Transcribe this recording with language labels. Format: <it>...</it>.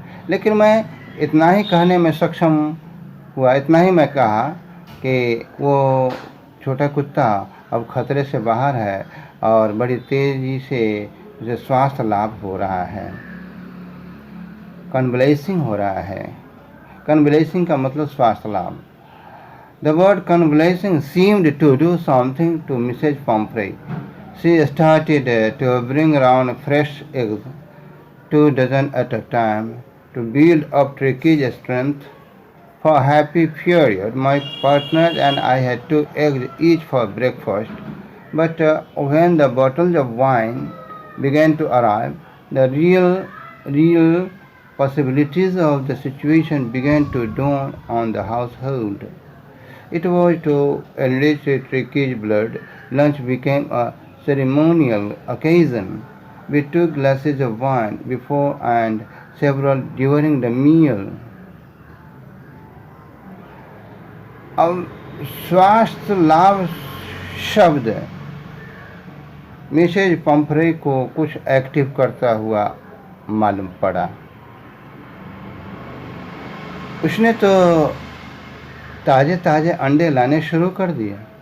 <hi>लेकिन मैं इतना ही कहने में सक्षम हुआ, इतना ही मैं कहा कि वो छोटा कुत्ता अब खतरे से बाहर है और बड़ी तेज़ी से उसे स्वास्थ्य लाभ हो रहा है, कन्वलेसिंग हो रहा है। कन्वलेसिंग का मतलब स्वास्थ्य लाभ।</hi> <en>The word convalescing seemed to do something to Mrs. Pumphrey. She started to bring around fresh eggs, 2 dozen at a time, to build up Tricky's strength. For a happy period, my partner and I had 2 eggs each for breakfast. But when the bottles of wine began to arrive, the real possibilities of the situation began to dawn on the household. It was to enrich Tricky's blood. Lunch became a ceremonial occasion. We took glasses of wine before and several during the meal.</en> <hi>अब स्वास्थ्य लाभ शब्द Mrs Pomfrey को कुछ active करता हुआ मालूम पड़ा। उसने तो ताज़े अंडे लाने शुरू कर दिए।</hi>